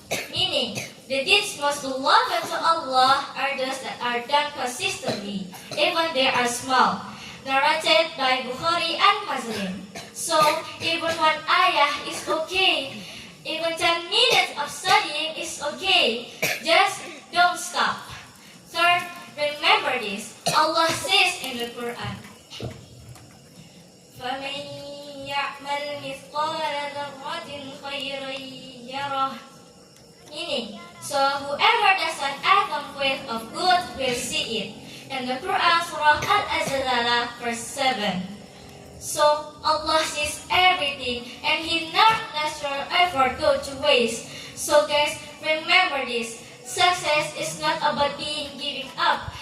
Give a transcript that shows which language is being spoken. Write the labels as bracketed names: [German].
[English] Meaning, the deeds most beloved to Allah are those that are done consistently, even they are small. Narrated by Bukhari and Muslim. So, even one ayah is okay. Even 10 minutes of studying is okay. Just don't stop. Third, remember this. Allah says in the Quran, [Arabic] فَمَنْ يَعْمَلْ مِثْقَالَ ذَرَّةٍ خَيْرًا يَرَهُ. [English] Meaning, so whoever does an atom worth of good will see it, in the Quran, Surah Al-Azzalah, verse 7. So Allah sees everything and He never lets your effort go to waste. So guys, remember this. Success is not about being giving up.